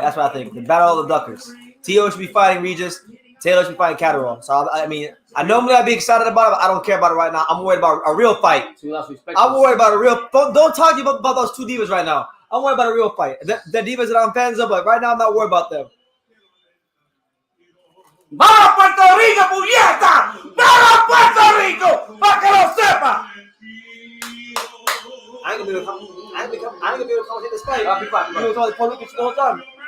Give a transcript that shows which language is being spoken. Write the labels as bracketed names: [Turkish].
[English] That's what I think. The battle of the duckers. Teo should be fighting Regis. Taylor should be fighting Catterall. So I mean, normally I'd be excited about it, but I don't care about it right now. I'm worried about a real fight. So you lost respect. I'm worried about a real. Don't talk to you about those two divas right now. I'm worried about a real fight. The divas that I'm fans of, but right now I'm not worried about them. [Spanish] ¡Vamos Puerto Rico, puñeta! ¡Vamos Puerto Rico! ¡Para que lo sepa! [English] I ain't gonna be able to commentate this fight. I'll be fine. You know what Puerto Rican shit the whole time.